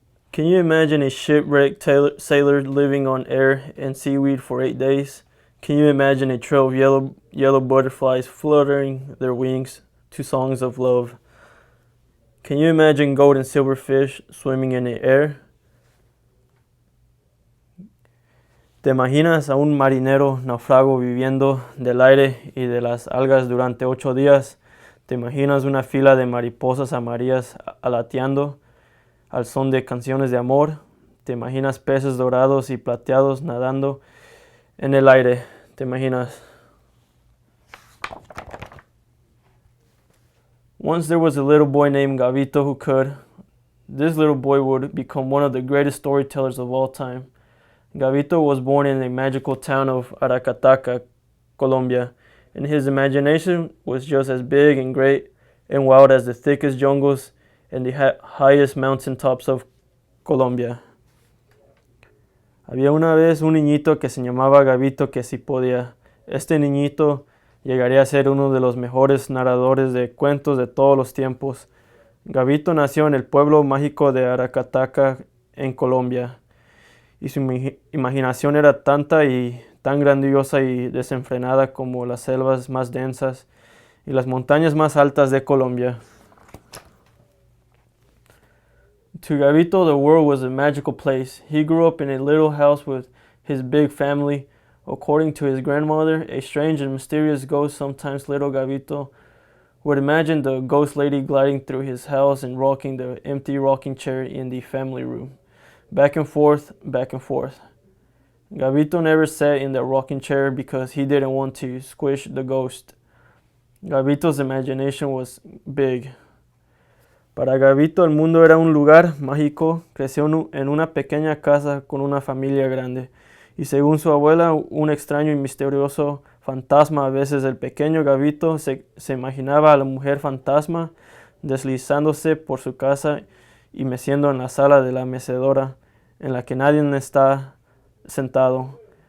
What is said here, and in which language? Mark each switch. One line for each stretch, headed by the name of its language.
English: Can you imagine a shipwrecked sailor living on air and seaweed for 8 days? Can you imagine a trail of yellow butterflies fluttering their wings to songs of love? Can you imagine gold and silver fish swimming in the air?
Spanish: ¿Te imaginas a un marinero náufrago viviendo del aire y de las algas durante 8 días? ¿Te imaginas una fila de mariposas amarillas alateando al son de canciones de amor? ¿Te imaginas peces dorados y plateados nadando en el aire? ¿Te imaginas?
English: Once there was a little boy named Gabito who could. This little boy would become one of the greatest storytellers of all time. Gabito was born in the magical town of Aracataca, Colombia, and his imagination was just as big and great and wild as the thickest jungles and the highest mountaintops of Colombia.
Spanish: Había una vez un niñito que se llamaba Gabito que sí podía. Este niñito llegaría a ser uno de los mejores narradores de cuentos de todos los tiempos. Gabito nació en el pueblo mágico de Aracataca, en Colombia, y su imaginación era tanta y tan grandiosa y desenfrenada como las selvas más densas y las montañas más altas de Colombia.
English: To Gabito, the world was a magical place. He grew up in a little house with his big family. According to his grandmother, a strange and mysterious ghost, sometimes little Gabito would imagine the ghost lady gliding through his house and rocking the empty rocking chair in the family room. Back and forth, back and forth. Gabito never sat in the rocking chair because he didn't want to squish the ghost. Gabito's imagination was big.
Spanish: Para Gabito el mundo era un lugar mágico. Creció en una pequeña casa con una familia grande. Y según su abuela, un extraño y misterioso fantasma. A veces el pequeño Gabito se imaginaba a la mujer fantasma deslizándose por su casa y meciendo en la sala de la mecedora, en la que nadie está sentado.